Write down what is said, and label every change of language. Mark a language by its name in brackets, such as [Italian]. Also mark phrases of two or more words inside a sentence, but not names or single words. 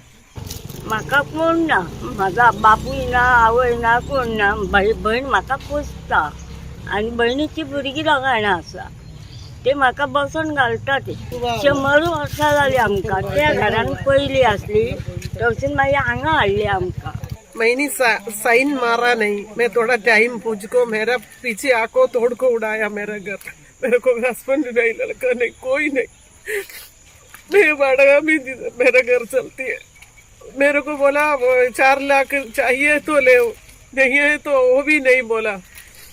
[Konkani] म्हाका कोण ना, म्हाका बापूय ना, आवय ना, कोण ना. भयण म्हाका पोसता आनी भयणीची भुरगीं दोगां जाणां आसा. ते म्हाका बसोन घालता. ते 100 वर्सां जाली आमकां. त्या घरान पयली आसली तवसून मागीर हांगा हाडली आमकां. [Hindi] मैंने साइन मारा नहीं, मैं थोड़ा टाइम मुझको मेरा पीछे आको तोड़ को उड़ाया मेरा घर. मेरे को हस्बैंड नहीं, लड़का नहीं, कोई नहीं. मैं वाड़गा भी मेरा घर चलती है. मेरे को बोला 4 लाख चाहिए तो ले, नहीं है तो वो भी नहीं बोला.